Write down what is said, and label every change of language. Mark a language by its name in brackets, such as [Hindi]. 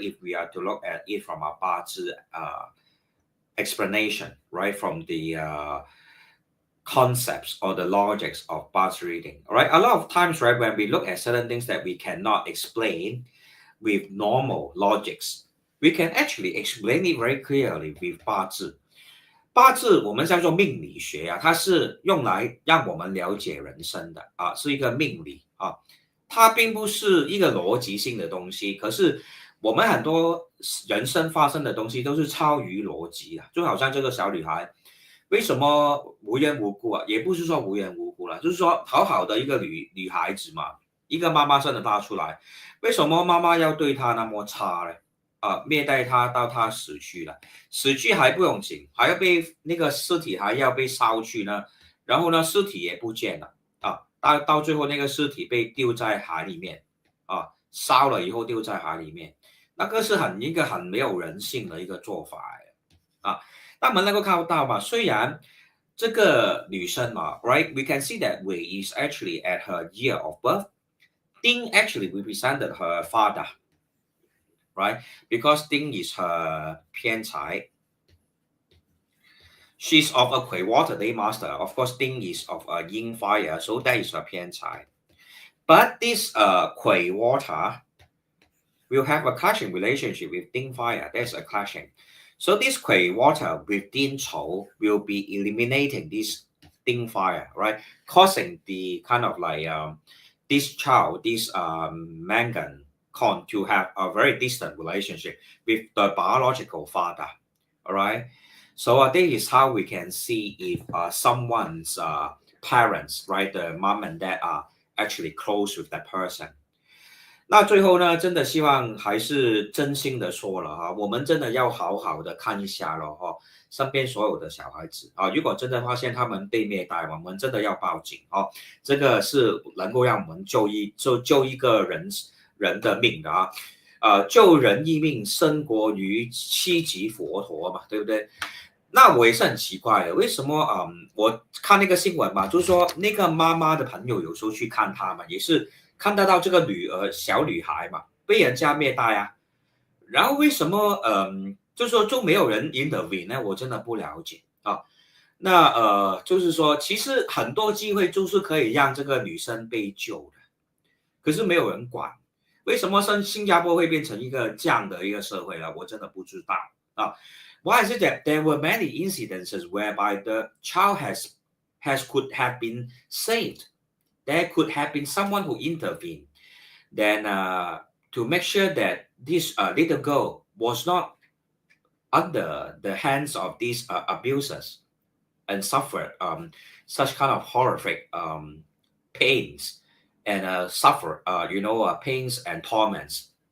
[English] If we are to look at it from a Bazi explanation, right? From the concepts or the logics of Bazi reading. All right. A lot of times, right, when we look at certain things that we cannot explain with normal logics, we can actually explain it very clearly with 八字。 [Chinese] 八字我们叫做命理学啊，它是用来让我们了解人生的啊，是一个命理啊，它并不是一个逻辑性的东西。可是我们很多人生发生的东西都是超于逻辑的，就好像这个小女孩为什么无缘无故啊？也不是说无缘无故了，就是说好好的一个女孩子嘛，一个妈妈生了她出来，为什么妈妈要对她那么差呢？虐待她到她死去了，死去还不用紧，还要被那个尸体还要被烧去呢，然后呢尸体也不见了啊，到最后那个尸体被丢在海里面啊，烧了以后丢在海里面，那个是一个很没有人性的一个做法啊。那我们能够看到嘛，虽然这个女生嘛 ， [English] right? We can see that Wei is actually at her year of birth. Ding actually represented her father, right? Because Ding is her 偏财. She's of a Kui water day master. Of course, Ding is of a yin fire, so that is her 偏财. But this Kui water will have a clashing relationship with Ding fire. There's a clashing. So this Kui water with Ding Chou will be eliminating this Ding fire, right? Causing the kind of like this child, this Megan Khung, to have a very distant relationship with the biological father. All right. So this is how we can see if someone's parents, right, the mom and dad are actually close with that person. [Chinese] 那最后呢，真的希望还是真心的说了哈，我们真的要好好的看一下了哈，身边所有的小孩子啊，如果真的发现他们被虐待，我们真的要报警哦，这个是能够让我们救一个人的命的啊，救人一命胜过于7级佛陀嘛，对不对？那我也是很奇怪的，为什么我看那个新闻嘛，就是说那个妈妈的朋友有时候去看她嘛，也是看得到这个小女孩嘛被人家虐待啊，然后为什么就是说就没有人 intervene 呢？我真的不了解啊。那就是说其实很多机会就是可以让这个女生被救的，可是没有人管。为什么新加坡会变成一个这样的一个社会呢？我真的不知道啊。 [English] Why is it that there were many incidences whereby the child could have been saved? There could have been someone who intervened, then to make sure that this little girl was not under the hands of these abusers and suffered such kind of horrific pains and suffer, pains and torments.